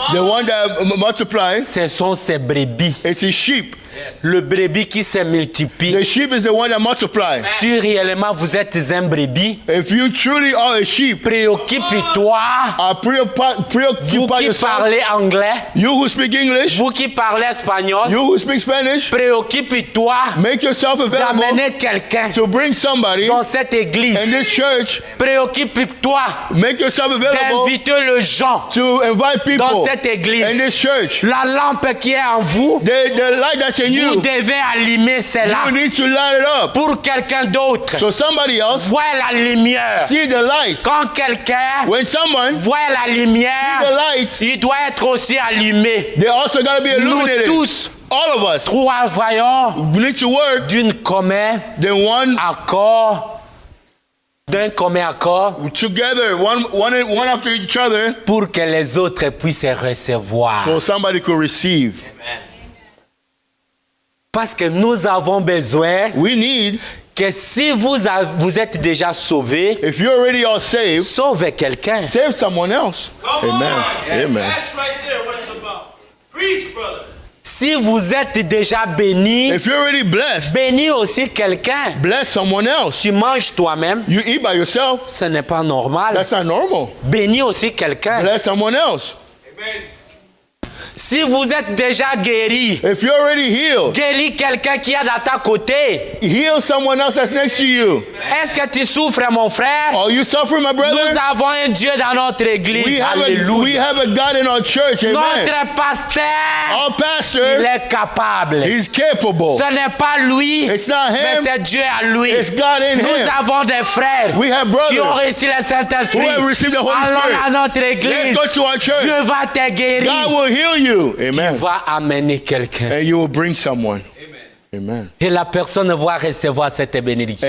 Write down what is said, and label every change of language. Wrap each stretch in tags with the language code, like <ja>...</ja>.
<en>The one that multiplies</en> <fr>ce sont ses brebis.</fr> <en>is his sheep.</en> <fr>Le brebis qui se multiplie.</fr> <en>The sheep is the one that multiplies.</en> <fr>Si réellement vous êtes un brebis,</fr> <en>If you truly are a sheep,</en> <fr>préoccupe-toi. Vous</fr> <en>preoccupy</en> <fr>qui</fr> <en>yourself.</en> <fr>parlez anglais,</fr> <en>You who speak English,</en> <fr>vous qui parlez espagnol,</fr> <en>you who speak Spanish,</en> <fr>préoccupe-toi</fr> <en>make yourself available</en> <fr>d'amener quelqu'un</fr> <en>to bring somebody</en> <fr>dans cette église.</fr> <en>in this church.</en> <fr>Préoccupe-toi</fr> <en>Make yourself available</en> <fr>d'inviter les gens</fr> <en>to invite</en> <fr>dans</fr> <en>people</en> <fr>cette</fr> <en>in</en> <fr>église.</fr> <en>this church.</en> <fr>La lampe qui est en vous,</fr> <en>The light that's in</en> <fr>vous</fr> <en>you,</en> <fr>devez allumer celle-là</fr> <en>you need to light it up.</en> <fr>pour quelqu'un d'autre.</fr> <en>So somebody else</en> <fr>Vois la lumière.</fr> <en>see the light.</en> <fr>Quand quelqu'un</fr> <en>When someone</en> <fr>voit la</fr> <en>see</en> <fr>lumière,</fr> <en>the light,</en> <fr>il doit être aussi allumé.</fr> <en>they also got to be</en> <fr>Nous</fr> <en>illuminated.</en> <fr>tous</fr> <en>All of us,</en> <fr>travaillons</fr> <en>we need to work</en> <fr>d'une commun</fr> <en>then one</en> <fr>accord, d'un commun accord,</fr> <en>together, one after each other,</en> <fr>pour que les autres puissent recevoir.</fr> <en>so somebody could receive.</en> <fr>Parce que nous avons besoin</fr> <en>We need,</en> <fr>que si vous êtes déjà sauvé,</fr> <en>if you're already all saved,</en> <fr>sauve quelqu'un.</fr> <en>save someone else. Come Amen. on. Amen. That's right there what it's about. Preach, brother.</en> <fr>Si vous êtes déjà béni,</fr> <en>If you're already blessed,</en> <fr>bénis aussi quelqu'un.</fr> <en>bless someone else.</en> <fr>Tu manges toi-même,</fr> <en>You eat by yourself,</en> <fr>ce n'est pas normal.</fr> <en>that's not normal.</en> <fr>Bénis aussi quelqu'un.</fr> <en>Bless someone else. Amen.</en> <fr>Si vous êtes déjà guéri,</fr> <en>If you're already healed,</en> <fr>guéris quelqu'un qui est à ta côté.</fr> <en>heal someone else that's next to you.</en> <fr>Est-ce que tu souffres, mon frère?</fr> <en>Are you suffering, my</en> <fr>Nous</fr> <en>brother?</en> <fr>avons un Dieu dans notre église.</fr> <en>We</en> <fr>Alléluia.</fr> <en>have a God in our church. Amen.</en> <fr>Notre pasteur,</fr> <en>Our</en> <fr>il</fr> <en>pastor,</en> <fr>est capable.</fr> <en>he's capable.</en> <fr>Ce n'est pas lui,</fr> <en>It's not</en> <fr>mais</fr> <en>him.</en> <fr>c'est Dieu à lui.</fr> <en>It's God in</en> <fr>Nous</fr> <en>him.</en> <fr>avons des frères</fr> <en>We have</en> <fr>qui ont</fr> <en>brothers</en> <fr>reçu le Saint-Esprit.</fr> <en>who have received the Holy</en> <fr>Allons</fr> <en>Spirit.</en> <fr>à notre</fr> <en>Let's</en> <fr>église.</fr> <en>go to our church.</en> <fr>Dieu va te guérir.</fr> <en>God will heal you. Amen.</en> <fr>Va amener quelqu'un.</fr> <en>And you will bring someone. Amen.</en> <fr>Et la personne va recevoir cette bénédiction.</fr>